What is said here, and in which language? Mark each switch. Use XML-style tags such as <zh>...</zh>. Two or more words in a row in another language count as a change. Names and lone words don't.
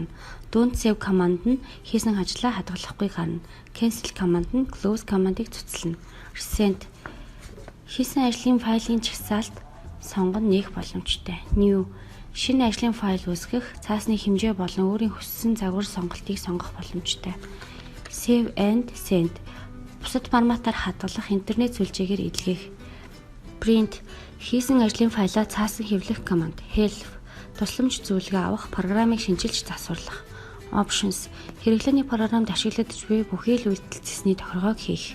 <en>Don't Save</en> <mn>команд нь хийсэн ажлаа хадгалахгүй гарна. Cancel команд нь Close командыг цуцлана. Resend. Хийсэн ажлын файлын жагсаалт сонгон нээх боломжтой. New. Шинэ ажлын файл үүсгэх, цаасны хэмжээ болон өөрийн хүссэн загвар сонголтыг сонгох боломжтой.</mn> <en>Save and Send.</en> <mn>Бусад форматаар хадгалах, интернет сүлжээгээр илгээх. Print. Хийсэн ажлын файлаа цаасан хэвлэх команд. Help. Тусламж зөвлөгөө авах, программыг шинжилж засварлах. Options. Хэрэглээний програмд ашиглагдж буй бүхий л үйлдэлцсэний тохиргоог хийх.</mn>